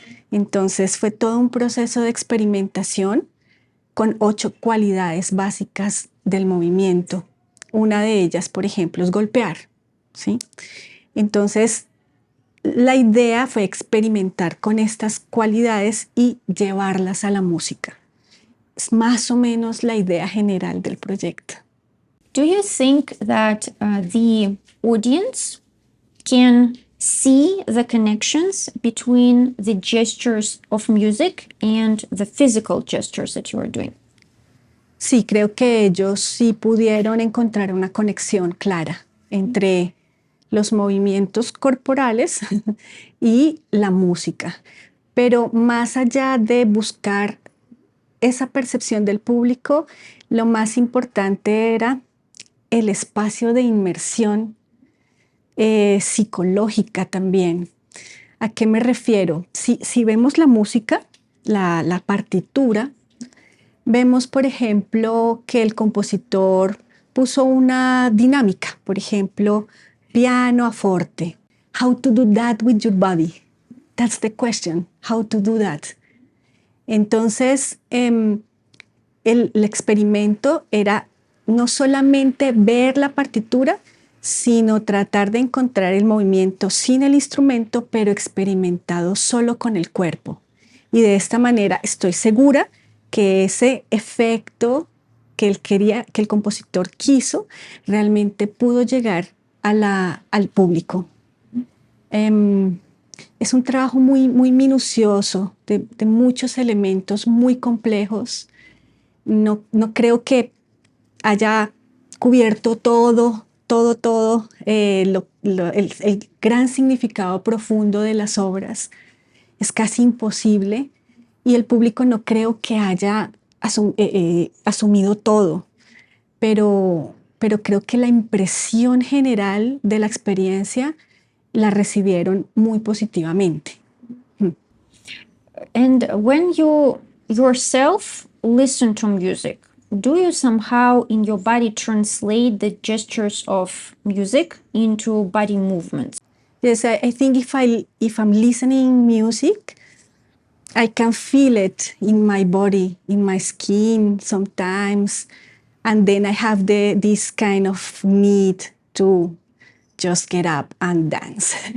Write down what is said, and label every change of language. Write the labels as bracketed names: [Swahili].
[Spanish] Entonces fue todo un proceso de experimentación con 8 cualidades básicas del movimiento. Una de ellas, por ejemplo, es golpear, ¿sí? Entonces, la idea fue experimentar con estas cualidades y llevarlas a la música. Es más o menos la idea general del proyecto. [English] Do you think that the audience can see the connections between the gestures of music and the physical gestures that you are doing? [Spanish] Sí, creo que ellos sí pudieron encontrar una conexión clara entre los movimientos corporales y la música. Pero más allá de buscar esa percepción del público, lo más importante era el espacio de inmersión psicológica también. ¿A qué me refiero? Si vemos la música, la partitura, vemos, por ejemplo, que el compositor puso una dinámica, por ejemplo, piano a forte. [English] How to do that with your body? That's the question. How to do that? [Spanish] Entonces, el experimento era no solamente ver la partitura, sino tratar de encontrar el movimiento sin el instrumento, pero experimentado solo con el cuerpo. Y de esta manera estoy segura que ese efecto que él quería, que el compositor quiso, realmente pudo llegar al público. Es un trabajo muy, muy minucioso, de muchos elementos muy complejos. No creo que haya cubierto todo el gran significado profundo de las obras. es casi imposible y el público no creo que haya asumido todo, pero creo que la impresión general de la experiencia la recibieron muy positivamente. [English] And when you yourself listen to music, do you somehow in your body translate the gestures of music into body movements? Yes, I think if I'm listening music, I can feel it in my body, in my skin sometimes, and then I have this kind of need to just get up and dance.